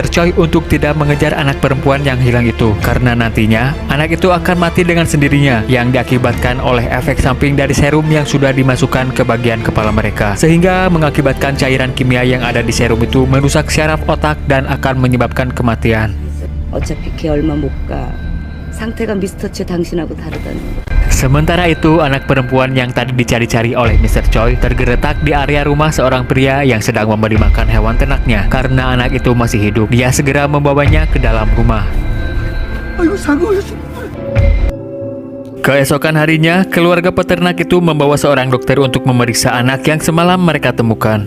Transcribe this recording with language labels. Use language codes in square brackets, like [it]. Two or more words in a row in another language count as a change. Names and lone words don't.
[id] Choi untuk tidak mengejar anak perempuan yang hilang itu, karena nantinya anak itu akan mati dengan sendirinya yang diakibatkan oleh efek samping dari serum yang sudah dimasukkan ke bagian kepala mereka, sehingga mengakibatkan cairan kimia yang ada di serum itu merusak syaraf otak dan akan menyebabkan kematian. [ko] 어차피 걔 얼마 못 가. 상태가 미스터치 당신하고 다르다는 거. [id] Sementara itu, anak perempuan yang tadi dicari-cari oleh Mr. Choi tergeletak di area rumah seorang pria yang sedang memberi makan hewan ternaknya. Karena anak itu masih hidup, dia segera membawanya ke dalam rumah. Keesokan harinya, keluarga peternak itu membawa seorang dokter untuk memeriksa anak yang semalam mereka temukan.